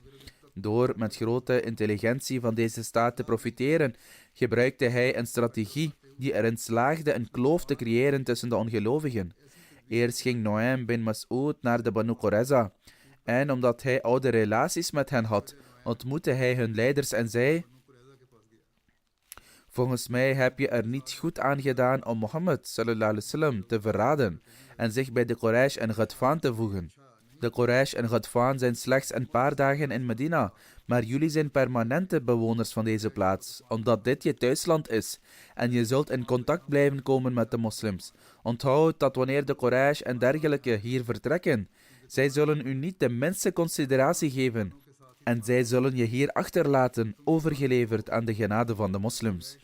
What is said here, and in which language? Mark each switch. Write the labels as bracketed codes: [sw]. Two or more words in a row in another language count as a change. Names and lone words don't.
[nl] Door met grote intelligentie van deze staat te profiteren, gebruikte hij een strategie die erin slaagde een kloof te creëren tussen de ongelovigen. Eerst ging Noaim bin Mas'ud naar de Banu Qurayza, en omdat hij oude relaties met hen had, ontmoette hij hun leiders en zei: volgens mij heb je er niet goed aan gedaan om Mohammed [ar] صلى الله عليه وسلم [nl] te verraden en zich bij de Quraysh en Ghatfaan te voegen. De Quraysh en Ghatfaan zijn slechts een paar dagen in Medina, maar jullie zijn permanente bewoners van deze plaats, omdat dit je thuisland is en je zult in contact blijven komen met de moslims. Onthoud dat wanneer de Quraysh en dergelijke hier vertrekken, zij zullen u niet de minste consideratie geven en zij zullen je hier achterlaten, overgeleverd aan de genade van de moslims.